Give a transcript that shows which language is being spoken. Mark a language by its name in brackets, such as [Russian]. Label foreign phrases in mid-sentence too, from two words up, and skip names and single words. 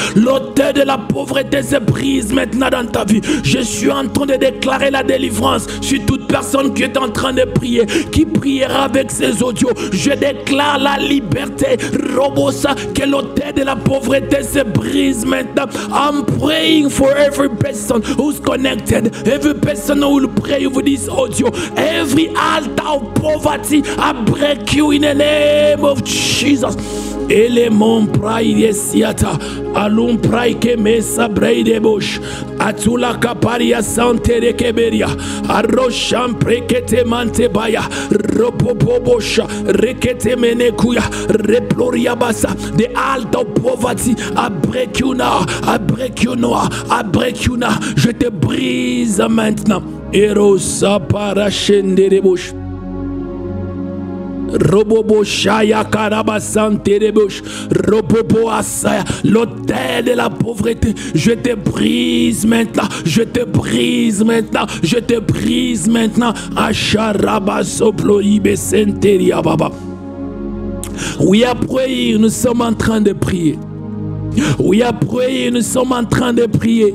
[French] L'autel de la pauvreté se brise maintenant dans ta vie. Je suis en train de déclarer la délivrance sur toute personne qui est en train de prier, qui priera avec ses audios. Je déclare la liberté. Robosa, que l'autel de la pauvreté se brise maintenant. [English] I'm praying for every person who's connected, every person who will pray with this audio. Every altar of poverty, I break you in the name of Jesus. Elemon praide siata, alum praike mesa braide bosh, atula kaparia sante de keberia, arrosham prekete mante baya, ropopobosha, rekete menekuya, reploria basa. The altar of poverty, I break you now, I break you now, I break you now. [French] Je te brise maintenant. Erosa parachende de bosh. Robobo Shaya Karabasante Rebouche, Robobo Asaya, l'autel de la pauvreté, je te brise maintenant, je te brise maintenant, je te brise maintenant. Acharaba Soploïbe Senteria Baba. Oui, après, nous sommes en train de prier. Oui, après, nous sommes en train de prier.